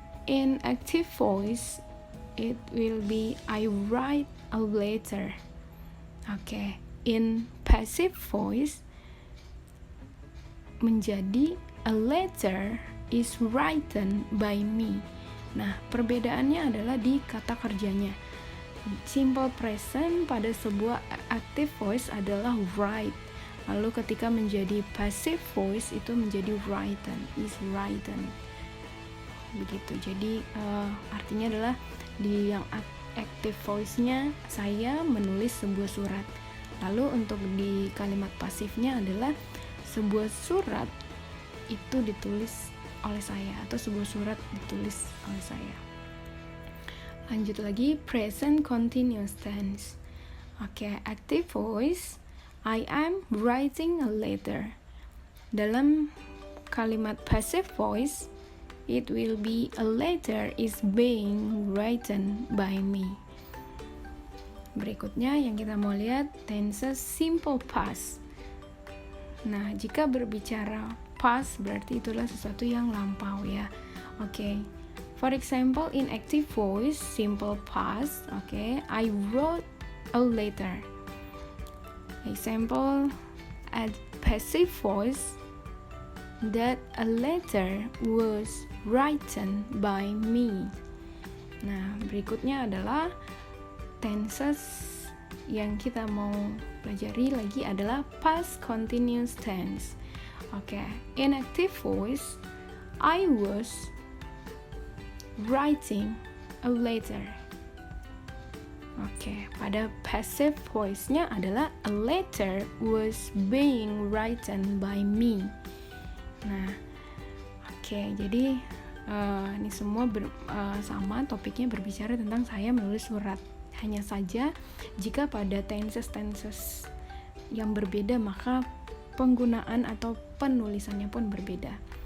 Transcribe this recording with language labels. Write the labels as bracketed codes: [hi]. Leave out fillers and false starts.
[en] In active voice, it will be I write a letter. Oke, in passive voice menjadi a letter is written by me. [id] Nah, perbedaannya adalah di kata kerjanya. Simple present pada sebuah active voice adalah write. Lalu ketika menjadi passive voice itu menjadi written, [en] is written. [id] Begitu. Jadi artinya adalah di yang active voice-nya saya menulis sebuah surat. Lalu untuk di kalimat pasifnya adalah sebuah surat itu ditulis oleh saya atau sebuah surat ditulis oleh saya. Lanjut lagi, [en] present continuous tense. Oke, active voice, I am writing a letter. [id] Dalam kalimat [en] passive voice, it will be a letter is being written by me. [id] Berikutnya yang kita mau lihat tenses simple past. Nah, jika berbicara past berarti itulah sesuatu yang lampau ya. Oke. [en] For example, in active voice simple past, I wrote a letter. Example at passive voice, that a letter was written by me. [id] Nah, berikutnya adalah tenses yang kita mau pelajari lagi adalah past continuous tense. [en] In active voice, I was writing a letter. [id] Pada [en] passive voice-nya [id] adalah [en] a letter was being written by me. [id] Nah, jadi ini semua sama topiknya berbicara tentang saya menulis surat. Hanya saja jika pada tenses yang berbeda maka penggunaan atau penulisannya pun berbeda.